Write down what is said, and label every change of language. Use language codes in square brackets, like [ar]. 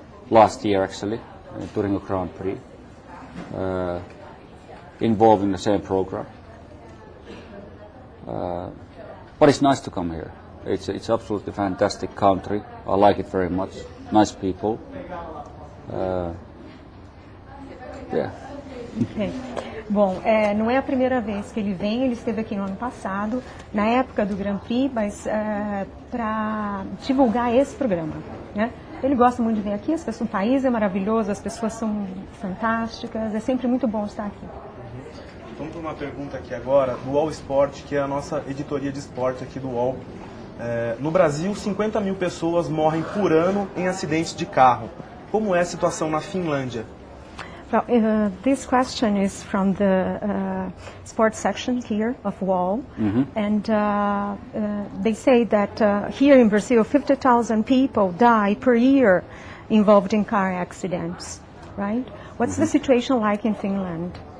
[en] Last year actually, during a Grand Prix, involved in the same program. But it's nice to come here. It's absolutely fantastic country. I like it very much. Nice people. Yeah. Okay. [pt] Bom, não é a primeira vez que ele vem, ele esteve aqui no ano passado, na época do Grand Prix, mas para divulgar esse programa, né? Ele gosta muito de vir aqui, o país é maravilhoso, as pessoas são fantásticas, é sempre muito bom estar aqui. Vamos para uma pergunta aqui agora do UOL Esporte, que é a nossa editoria de esporte aqui do UOL. No Brasil, 50 mil pessoas morrem por ano em acidentes de carro. Como é a situação na Finlândia? [en] Well, this question is from the sports section here of UOL, and they say that here in Brazil, 50,000 people die per year involved in car accidents, right? What's the situation like in Finland?